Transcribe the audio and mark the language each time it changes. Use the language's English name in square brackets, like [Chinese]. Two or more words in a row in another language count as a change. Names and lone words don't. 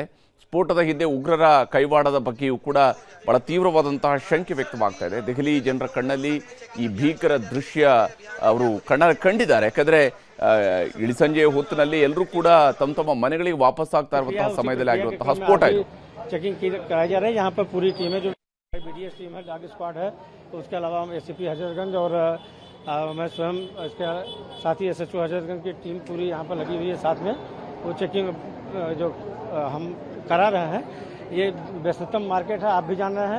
[Kannada] ಸ್ಫೋಟದ ಹಿಂದೆ ಉಗ್ರರ ಕೈವಾಡದ ಬಗ್ಗೆಯೂ ಕೂಡ ಬಹಳ ತೀವ್ರವಾದಂತಹ ಶಂಕೆ ವ್ಯಕ್ತವಾಗ್ತಾ ಇದೆ. ದೆಹಲಿ ಜನರ ಕಣ್ಣಲ್ಲಿ ಈ ಭೀಕರ ದೃಶ್ಯ ಅವರು ಕಂಡಿದ್ದಾರೆ. ಯಾಕಂದರೆ ಇಳಿ ಸಂಜೆಯ ಹೊತ್ತಿನಲ್ಲಿ ಎಲ್ಲರೂ ಕೂಡ ತಮ್ಮ ಮನೆಗಳಿಗೆ ವಾಪಸ್ ಆಗ್ತಾ ಇರುವಂತಹ ಸಮಯದಲ್ಲಿ ಆಗಿರುವಂತಹ ಸ್ಫೋಟ ಇದು. [Hindi] चेकिंग कराई जा रही है। यहाँ पर पूरी टीम है, जो BDS टीम है, [English] dog squad [Hindi] है, तो उसके अलावा SCP हजरतगंज और मैं स्वयं इसके साथी SHO हजरतगंज की टीम पूरी यहाँ पर लगी हुई है। साथ में वो चेकिंग जो हम करा रहे हैं, ये व्यस्ततम मार्केट है, आप भी जान रहे हैं।